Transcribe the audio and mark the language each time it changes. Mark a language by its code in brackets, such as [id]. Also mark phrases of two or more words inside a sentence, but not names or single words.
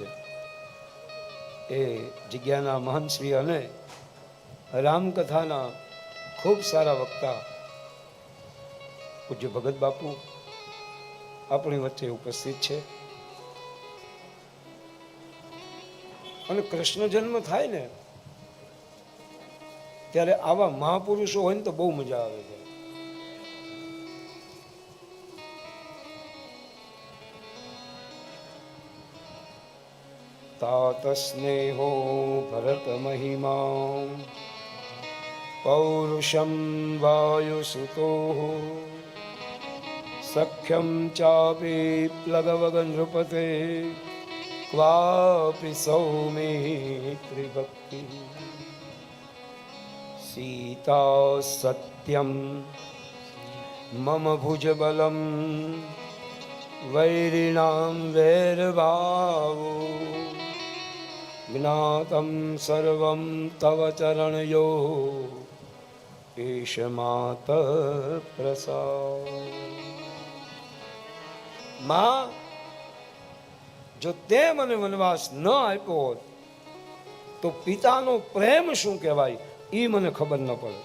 [gu] એ જગ્યાના મહંત શ્રી અને રામકથાના ખૂબ સારા વક્તા પૂજ્ય ભગત બાપુ આપણી વચ્ચે ઉપસ્થિત છે. અને કૃષ્ણ જન્મ થાય ને ત્યારે આવા મહાપુરુષો હોય ને તો બહુ મજા આવે છે. [sa] तात स्नेहो भरत महिमा पौरुषं वायुसुतो सख्यं चापि प्लगवग नृपते क्वापि सौमित्री भक्ति सीता सत्यं मम भुजबलं वैरिणां वैरभावो જ્ઞાતમ સર્વમ તવ ચરણયો એષ માત પ્રસાદ. [gu] માં જો તે મને વનવાસ ન આપ્યો હોત તો પિતાનો પ્રેમ શું કહેવાય એ મને ખબર ન પડે.